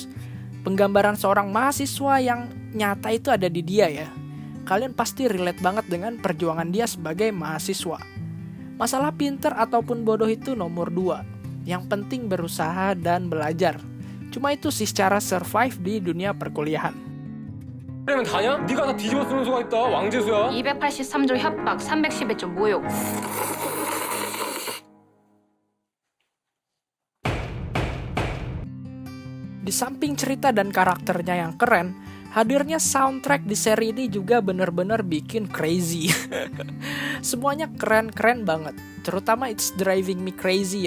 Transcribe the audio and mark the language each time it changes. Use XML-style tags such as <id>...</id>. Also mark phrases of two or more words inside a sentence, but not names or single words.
<id>Penggambaran seorang mahasiswa yang nyata itu ada di dia ya. Kalian pasti relate banget dengan perjuangan dia sebagai mahasiswa. Masalah pinter ataupun bodoh itu nomor 2. Yang penting berusaha dan belajar. Cuma itu sih cara survive di dunia perkuliahan.</id> <ko>그러면 다냐? 네가 다 뒤집어 쓰는 수가 있다. 왕재수야. 283조 협박, 310회 조 모욕.</ko> <id>Di samping cerita dan karakternya yang keren, hadirnya soundtrack di seri ini juga bener-bener bikin crazy. Semuanya keren-keren banget, terutama It's Driving Me Crazy ya.</id>